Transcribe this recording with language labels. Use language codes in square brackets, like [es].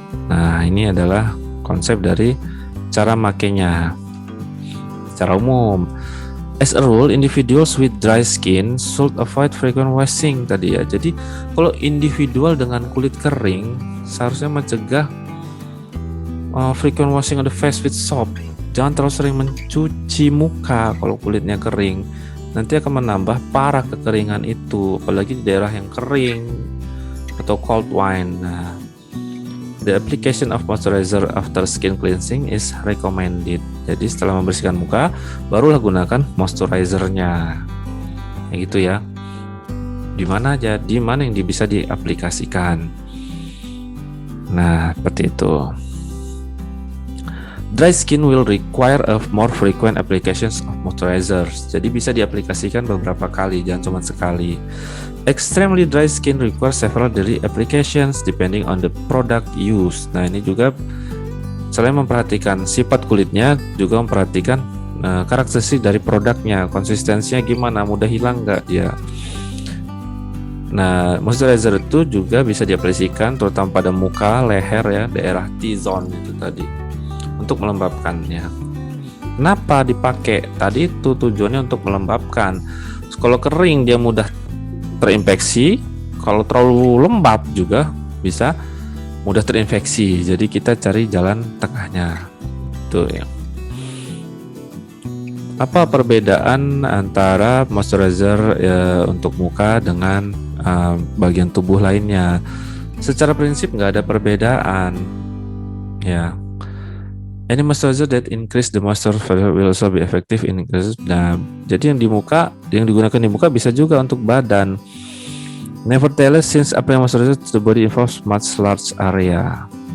[id] Nah, ini adalah konsep dari cara makainya secara umum. [en] As a rule, individuals with dry skin should avoid frequent washing [id] tadi ya. Jadi kalau individual dengan kulit kering seharusnya mencegah [en] frequent washing of the face with soap. [id] Jangan terlalu sering mencuci muka kalau kulitnya kering. Nanti akan menambah parah kekeringan itu, apalagi di daerah yang kering atau cold wine. [en] Nah, the application of moisturizer after skin cleansing is recommended. [id] Jadi setelah membersihkan muka, barulah gunakan moisturizernya. Kayak gitu ya. Di mana aja, di mana yang bisa diaplikasikan. Nah, seperti itu. [en] Dry skin will require a more frequent applications of moisturizers. [id] Jadi bisa diaplikasikan beberapa kali, jangan cuma sekali. [en] Extremely dry skin requires several daily applications depending on the product used. [id] Nah, ini juga selain memperhatikan sifat kulitnya, juga memperhatikan karakteristik dari produknya, konsistensinya gimana, mudah hilang nggak dia. Nah, moisturizer itu juga bisa diaplikasikan terutama pada muka, leher ya, daerah T-zone itu tadi, untuk melembabkannya. Kenapa dipakai? Tadi itu tujuannya untuk melembabkan. Kalau kering dia mudah terinfeksi, kalau terlalu lembab juga bisa mudah terinfeksi. Jadi kita cari jalan tengahnya. Tuh ya. Apa perbedaan antara moisturizer untuk muka dengan bagian tubuh lainnya? Secara prinsip nggak ada perbedaan. Ya. [en] Any moisturizer that increase the moisture value will also be effective in increase. [id] Nah, jadi yang di muka, yang digunakan di muka bisa juga untuk badan. [en] Nevertheless, since applying moisturizer to the body involves much large area.